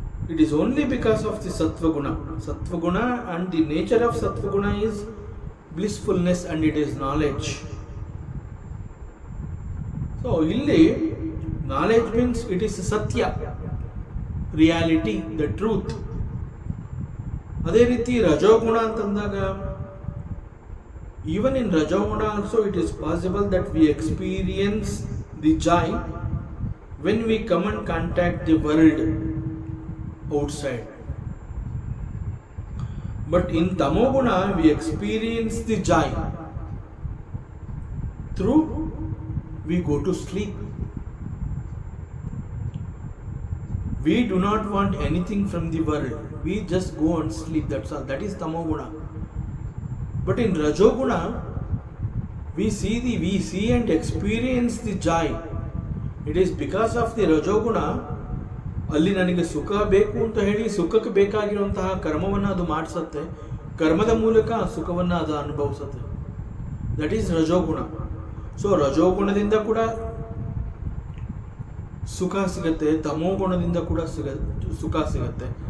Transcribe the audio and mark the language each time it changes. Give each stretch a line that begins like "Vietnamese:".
English: It is only because of the ಸತ್ವಗುಣ. ಸತ್ವಗುಣ and the nature of ಸತ್ವಗುಣ is blissfulness and it is knowledge. So
Kannada: ಇಲ್ಲಿ
English: Knowledge means it is ಸತ್ಯ, reality, the truth.
Kannada: ಅದೇ ರೀತಿ ರಜೋಗುಣ ಅಂತಂದಾಗ
English: Even in Rajoguna also it is possible that we experience the joy when we come and contact the world outside. But in Tamoguna we experience the joy through we go to sleep. We do not want anything from the world. We just go and sleep. That's all. That is Tamoguna. But in Rajoguna, we see and experience the joy. It is because of the Rajoguna.
Kannada: ಅಲ್ಲಿ ನನಗೆ ಸುಖ ಬೇಕು ಅಂತ ಹೇಳಿ ಸುಖಕ್ಕೆ ಬೇಕಾಗಿರುವಂತಹ ಕರ್ಮವನ್ನು ಅದು ಮಾಡಿಸುತ್ತೆ. ಕರ್ಮದ ಮೂಲಕ ಸುಖವನ್ನು ಅದು ಅನುಭವಿಸುತ್ತೆ.
English: that is
Kannada: ರಜೋಗುಣ. ಸೊ ರಜೋಗುಣದಿಂದ ಕೂಡ ಸುಖ ಸಿಗುತ್ತೆ, ತಮೋಗುಣದಿಂದ ಕೂಡ ಸುಖ ಸಿಗುತ್ತೆ.